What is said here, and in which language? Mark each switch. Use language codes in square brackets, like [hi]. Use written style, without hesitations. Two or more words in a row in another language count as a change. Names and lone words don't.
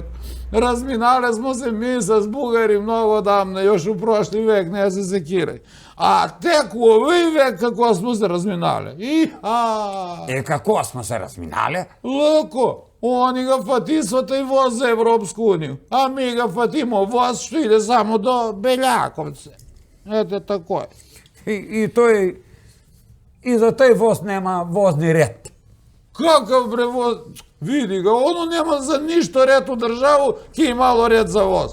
[sr] Разминале смо се ми с бугари многу дамне, још у прошли век, не се секирај. А тек у овој век како смо се разминале. Како смо се разминале? Лако. Они ga фати со тој воз за Европску унiju, a mi ga fatimo voz što ide samo do Beljakovce. Ете тако е. И за тој воз нема возни ред. Какав бре воз? Види ga, оно нема за ништо ред у државу, ке имало ред за воз.